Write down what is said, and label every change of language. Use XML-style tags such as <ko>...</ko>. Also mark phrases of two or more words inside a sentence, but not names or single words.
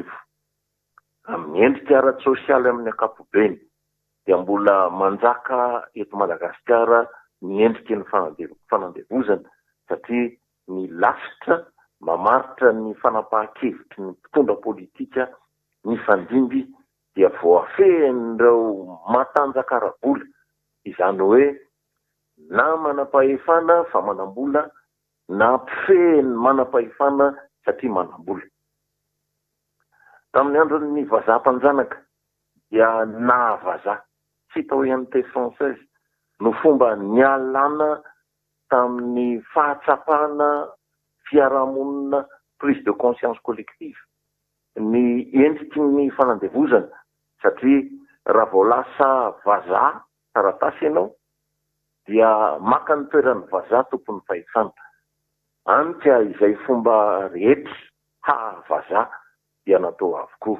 <mg>Amin'ny endrika ara-tsosialy amin'ny ankapobeny dia mbola manjaka eto Madagasikara ny endriky ny fanandevozana satria ny lasitra mamaritra ny fanapahan-kevitry ny mpitondra politika ny fandimby dia voafehin'ireo matanjaka ara-bola, izany hoe na manam-pahefana fa manam-bola na mpifehiny manam-pahefana satria manam-bola. Tamin'ny andron'ny vazaha-mpanjanaka dia nahavazaha</mg> <fr>citoyenneté française</fr> <mg>no fomba nialana tamin'ny fahatsapana fiarahamonina</mg> <fr>prise de conscience collective</fr> <mg>ny endriky ny fanandevozana satria raha vao lasa vazaha taratasy ianao dia maka ny toeran'ny vazaha tompon'ny fahefana. Anka izay fomba rehetra vazaha dia natao avokoa.</mg>